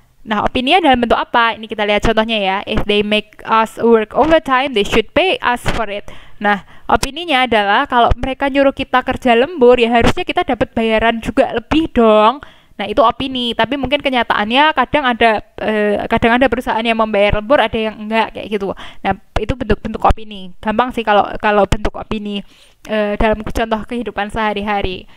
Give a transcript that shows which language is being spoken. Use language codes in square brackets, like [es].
[id] Nah, opininya dalam bentuk apa? Ini kita lihat contohnya ya. [en] If they make us work overtime, they should pay us for it. [id] Nah, opininya adalah kalau mereka nyuruh kita kerja lembur, ya harusnya kita dapat bayaran juga lebih dong. Nah, itu opini. Tapi mungkin kenyataannya kadang ada perusahaan yang membayar lembur, ada yang enggak kayak gitu. Nah, itu bentuk-bentuk opini. Gampang sih kalau bentuk opini dalam contoh kehidupan sehari-hari.